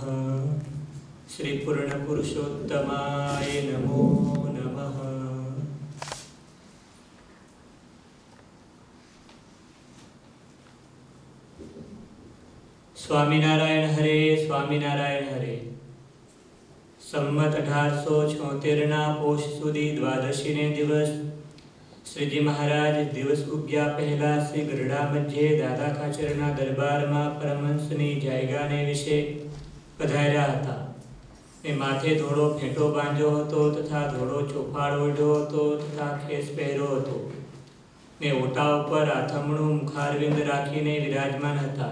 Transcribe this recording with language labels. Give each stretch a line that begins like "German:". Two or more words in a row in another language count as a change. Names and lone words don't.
Sanskrit: श्री पूर्ण पुरुषोत्तमाय नमो नमः। स्वामीनारायण हरे, स्वामीनारायण हरे।
Gujarati: संमत 1876 પોષ સુધી દ્વાદશીને દિવસ શ્રીજી મહારાજ દિવસ ઉગ્યા પહેલા શ્રી ગરડા મધ્યે દાદા ખાચરના દરબારમાં પરમહંસની જાયગાને વિશે પધાર્યા હતા. એ માથે ધોળો ફેંટો બાંધ્યો હતો તથા ધોળો ચોફાડ ઓઢ્યો હતો તથા ખેસ પહેર્યો હતો ને ઓટા ઉપર આથમણું મુખારવિંદ રાખીને વિરાજમાન હતા.